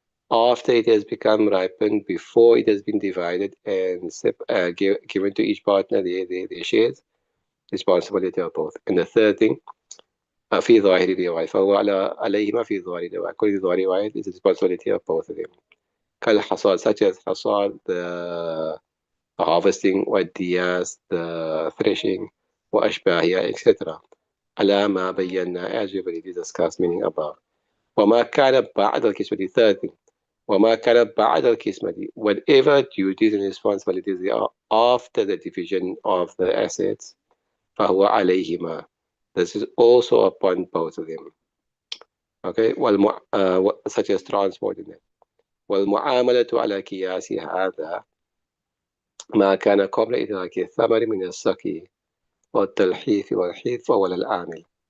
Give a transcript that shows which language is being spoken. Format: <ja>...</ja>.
<en>After it has become ripened, before it has been divided and given to each partner their shares, responsibility of both. And the third thing,</en> <ar>في ظاهر الرواية فهو عليهما في ظاهر الرواية.</ar> <en>According to the riwayat, it's the responsibility of both of them. كالحصاد, such as حصاد, the harvesting, والدياس, the threshing, وأشباهها, etc.</en> <ar>على ما بينا,</ar> <en>as we already discussed, meaning above.</en> <ar>وما كان بعد القسمة,</ar> <en>third thing,</en> <ar>وما كان بعد القسمة,</ar> <en>whatever duties and responsibilities they are after the division of the assets,</en> <ar>فهو عليهما,</ar> <en>this is also upon both of them. Okay, such as transport in it.</en> <ar>والمعاملة على قياس هذا ما كان قبل إدراك الثمر من السقي والتلحيف والحيث فهو للعامل.</ar>